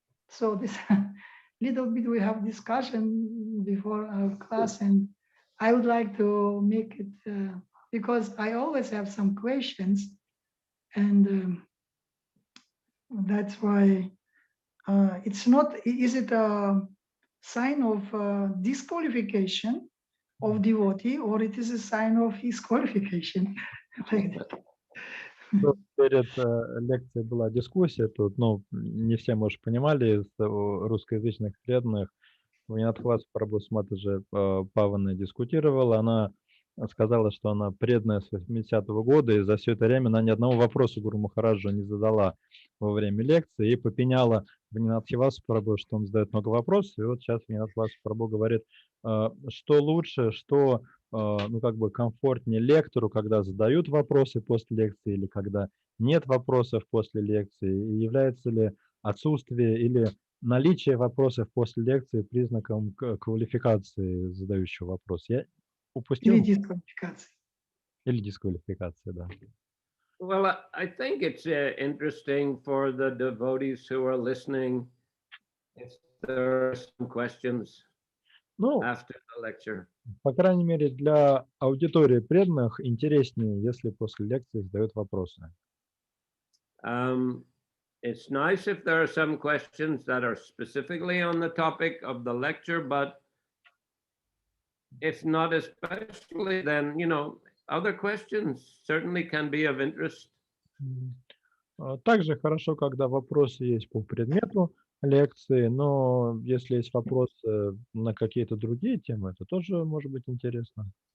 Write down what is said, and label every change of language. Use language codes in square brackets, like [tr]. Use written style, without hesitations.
[en] So this little bit we have discussion before our class, and I would like to make it because I always have some questions, and that's why it's not. Is it a sign of disqualification of devotee, or it is a sign of disqualification? Like that. [ru] Тут перед лекцией была дискуссия, тут, ну, не все, может, понимали, из русскоязычных преданных. Винатхвас Прабху с Матаджи Паваной дискутировала, она сказала, что она преданная с 80-го года, и за все это время она ни одного вопроса Гуру Махараджу не задала во время лекции, и попеняла Винатхвасу Прабху, что он задает много вопросов, и вот сейчас Винатхвасу Прабху говорит, что лучше, что ну, как бы комфортнее лектору, когда задают вопросы после лекции или когда нет вопросов после лекции, и является ли отсутствие или наличие вопросов после лекции признаком квалификации задающего вопрос. Я упустил? Или дисквалификации. Или дисквалификация, да. [en] Well, I think it's interesting for the devotees who are listening if there are some questions [ru] Ну, [en] after the lecture. [ru] по крайней мере, для аудитории преданных интереснее, если после лекции задают вопросы. [en] It's nice if there are some questions that are specifically on the topic of the lecture, but if not especially, then, you know, other questions certainly can be of interest. [ru] Также хорошо, когда вопросы есть по предмету лекции, но если есть вопросы на какие-то другие темы, это тоже может быть интересно.